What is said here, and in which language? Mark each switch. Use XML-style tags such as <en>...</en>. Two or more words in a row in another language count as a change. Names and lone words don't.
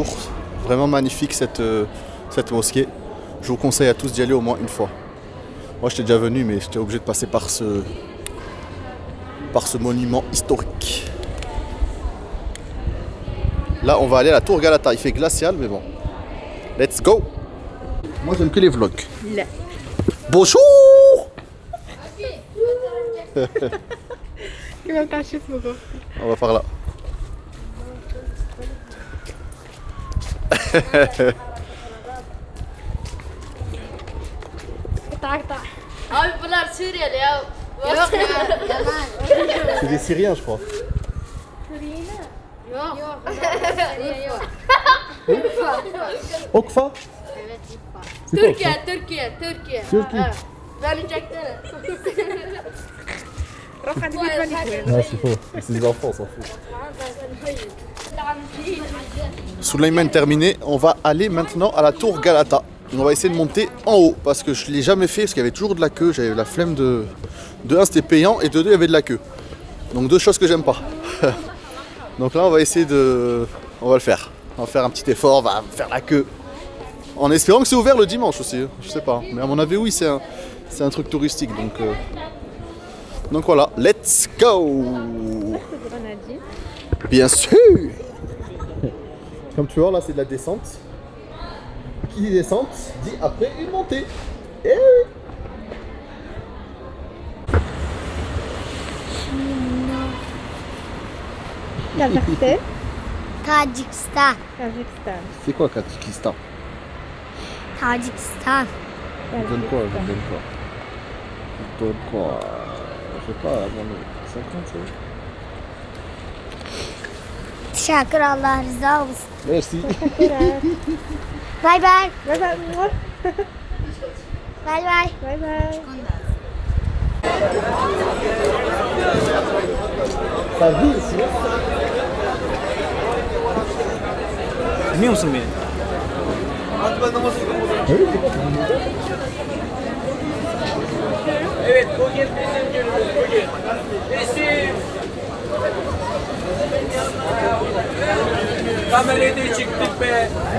<fr>Vraiment magnifique cette mosquée. Je vous conseille à tous d'y aller au moins une fois. Moi j'étais déjà venu mais j'étais obligé de passer par ce monument historique. Là on va aller à la tour Galata. Il fait glacial mais bon.</fr> <en>Let's go.</en> <fr>Moi j'aime que les vlogs. Bonjour. On va par là.</fr> <tr>Abi bunlar Suriyeli ya. Yok ya.</tr> <fr>C'est des Syriens je crois.</fr> <tr>Yok. Okfa. Türkiye. Türkiye. Verecekler.</tr> <fr>Ah c'est faux. C'est des enfants, on s'en fout. Souleymane terminé, on va aller maintenant à la tour Galata. On va essayer de monter en haut parce que je ne l'ai jamais fait parce qu'il y avait toujours de la queue. J'avais la flemme de 1 c'était payant et de 2 il y avait de la queue. Donc 2 choses que j'aime pas. Donc là on va essayer on va le faire. On va faire un petit effort, on va faire la queue. En espérant que c'est ouvert le dimanche aussi. Je sais pas. Mais à mon avis oui c'est un truc touristique. Donc voilà,</fr> <en>let's go.</en> <fr>Bien sûr. Comme tu vois là c'est de la descente. Qui dit descente dit après une montée. Eh oui. Kazakhstan. Tadjikistan. Kazakhstan. C'est quoi Tadjikistan? Tadjikistan. Donne quoi? Je donne quoi? Je donne quoi? Je sais pas, 50 c'est vrai.</fr> <tr>Teşekkür Allah rıza olsun.</tr> <fr>Merci.</fr> <en>Bye bye. Bye bye. Bye bye. Bye bye.</en> <fr>Ça vit ici.</fr> <tr>Bilmiyor musun beni? Evet bugün bizim günümüz bugün. Resim. Kamerada çıktık be.</tr>